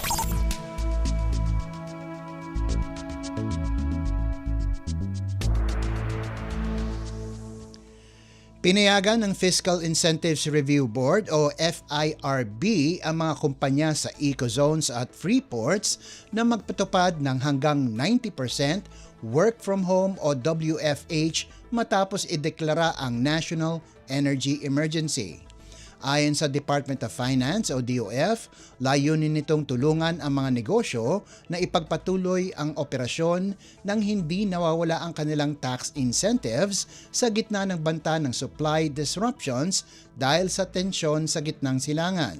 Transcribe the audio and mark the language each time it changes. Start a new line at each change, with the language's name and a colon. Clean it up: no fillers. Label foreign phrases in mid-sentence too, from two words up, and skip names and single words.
Filipino: Pinayagan ng Fiscal Incentives Review Board o FIRB ang mga kumpanya sa ecozones at
English: free ports
Filipino: na magpatupad ng hanggang 90%
English: work from home
Filipino: o WFH matapos ideklara ang National Energy Emergency. Ayon sa Department of Finance o DOF, layunin nitong tulungan ang mga negosyo na ipagpatuloy ang operasyon nang hindi nawawala ang kanilang
English: tax incentives
Filipino: sa gitna ng banta ng
English: supply disruptions
Filipino: dahil sa tensyon sa gitnang silangan.